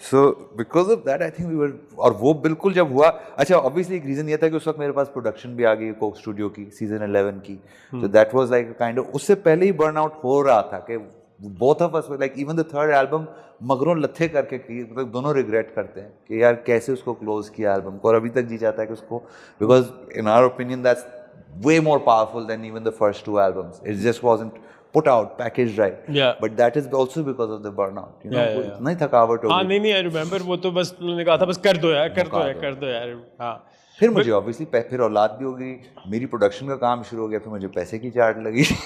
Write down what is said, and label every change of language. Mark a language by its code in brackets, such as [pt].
[en] so because of that I think we were, [ur] اور وہ بالکل جب ہوا, اچھا obviously ایک ریزن یہ تھا کہ اس وقت میرے پاس پروڈکشن بھی آ گئی کوک اسٹوڈیو کی سیزن 11 کی, تو [en] that was like kind of, [ur] اس سے پہلے ہی برن آؤٹ ہو رہا تھا کہ [en] both of us were like, even the third album [ur] مگروں لتھے کر کے کی, مطلب دونوں ریگریٹ کرتے ہیں کہ یار کیسے اس کو کلوز کیا البم کو, اور ابھی تک جی چاہتا ہے کہ اس کو, [en] because in our opinion that's way more powerful than even the first two albums. It just wasn't put out, packaged right. Yeah. But that is also because of the burnout. You know, [ur] اتنا ہی تھکاوٹ ہو گئی. ہاں نہیں [en] I remember [ur] وہ تو بس انہوں نے کہا تھا بس کر دو یار, کر دو یار. ہاں پھر مجھے obviously پھر اولاد بھی ہو گئی, میری پروڈکشن کا کام شروع ہو گیا, پھر مجھے پیسے کی چاٹ لگی.